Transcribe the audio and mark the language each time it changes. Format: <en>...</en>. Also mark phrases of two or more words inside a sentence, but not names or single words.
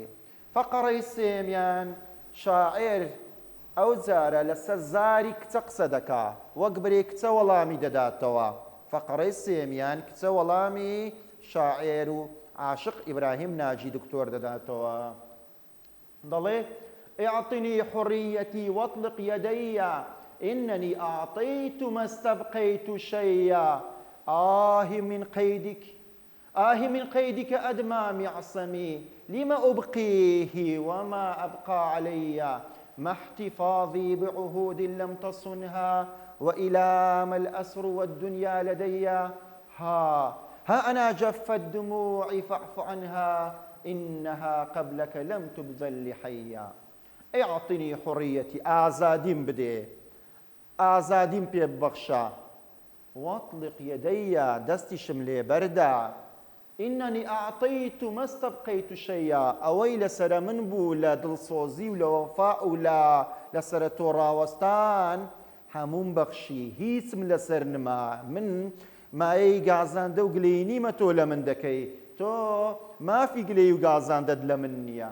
<ckb>فەقەڕەی سێمیان شاعر ئەو جارە لەسەر زاری کچە قسە دەکا، وەک برێ کچە وەڵامی دەداتەوە. فەقەڕەی سێمیان کچە وەڵامی شاعر و عاشق ئیبراهیم ناجی دکتۆر دەداتەوە.</ckb> <ar>دەڵێ اعطني حريتي واطلق يدي إنني أعطيت ما استبقيت شيئا آه من قيدك أدمى معصمي لم أبقيه وما أبقى علي ما احتفاظي بعهود لم تصنها وإلى ما الأسر والدنيا لدي ها أنا جفت دموعي فاعف عنها إنها قبلك لم تبذل حيا. اعطني حريتي آزادين بدي</ar> <ckb>ئازادیم پێ ببەخشە</ckb> <ar>واطلق يدي</ar> <ckb>دەستی شم لێ بەردا</ckb> <ar>إنني أعطيت ما استبقيت شيئا</ar> <ckb>ئەوەی لەسرە من بوو لە دڵسۆزی و لە وەفا و لەسرە تۆ ڕاوەستان هەمووم بەخشی هیچم لەسەر نما من مایەی گازاندە و گلەی نیمە تۆ لە من دەکەی تۆ مافی گلەی و گازاندەت لە من نییە.</ckb>